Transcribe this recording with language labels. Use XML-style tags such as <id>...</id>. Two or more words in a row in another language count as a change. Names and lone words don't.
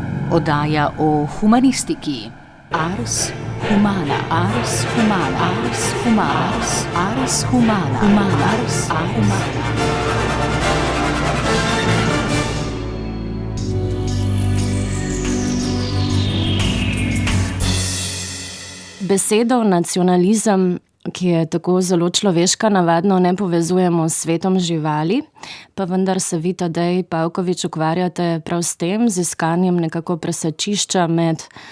<sl>Oddaja o humanistiki.</sl> <la>Ars humana, ars humana, ars humana, ars humana, humana, ars humana.</la> <sl>Besedo nacionalizem, ki je tako zelo človeška, navadno ne povezujemo s svetom živali, pa vendar se vi, Tadej Pavkovič, ukvarjate prav s tem, z iskanjem nekako presečišča med</sl>